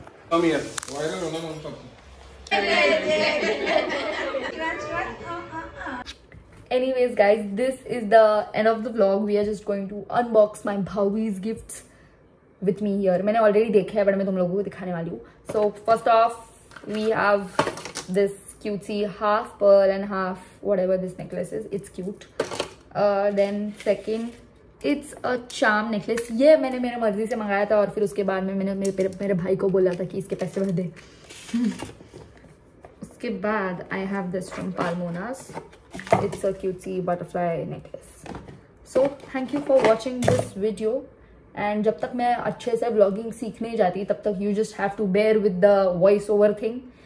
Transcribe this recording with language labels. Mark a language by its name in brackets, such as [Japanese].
[English] Come here. Viral [Marathi] होना म्हणतो. [English] Anyways guys, this is the end of the vlog. We are just going to unbox my Bhavi's gifts with me here. [Hindi] मैंने already देखा है but मैं तुम लोगों को दिखाने वाली हूँ. [English] So first off we have this cutesy half pearl and half whatever this necklace is. It's cute. Then second it's a charm necklace. [Hindi] ये मैंने मेरे मर्जी से मंगाया था और फिर उसके बाद में मैंने मेरे भाई को बोला था कि इसके पैसे भर दे. उसके बाद [English] I have this from Palmonas. It's a cutesy butterfly necklace. So thank you for watching this video. And [Hindi] जब तक मैं अच्छे से vlogging सीखने जाती तब तक [English] you just have to bear with the voice over thing.